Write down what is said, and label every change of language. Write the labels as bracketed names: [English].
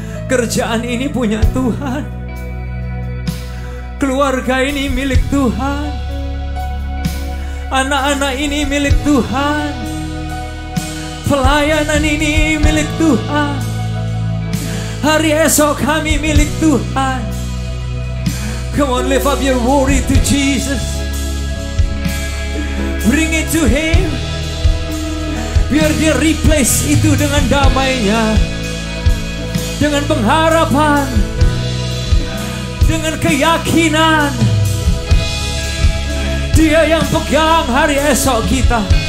[Indonesian] Kerjaan ini punya Tuhan, keluarga ini milik Tuhan, anak-anak ini milik Tuhan, pelayanan ini milik Tuhan, hari esok kami milik Tuhan. [English] Come on, lift up your worry to Jesus. Bring it to Him. [Indonesian] Biar Dia replace itu dengan damainya, dengan pengharapan, dengan keyakinan. Dia yang pegang hari esok kita.